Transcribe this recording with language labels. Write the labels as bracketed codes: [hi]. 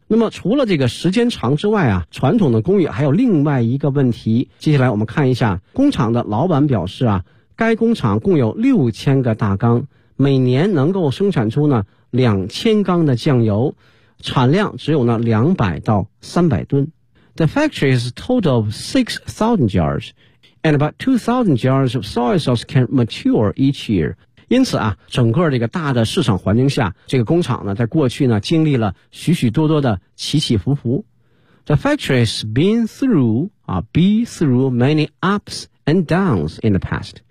[zh] 那么除了这个时间长之外啊，传统的工艺还有另外一个问题。接下来我们看一下，工厂的老板表示啊，该工厂共有6000个大缸，每年能够生产出呢2000缸的酱油，产量只有呢200到300吨。 [en] The factory is a total of 6,000 jars and about 2,000 jars of soy sauce can mature each year。 [zh] 因此啊，整个这个大的市场环境下，这个工厂呢在过去呢经历了许许多多的起起伏伏。 [en] The factory has been through many ups and downs in the past。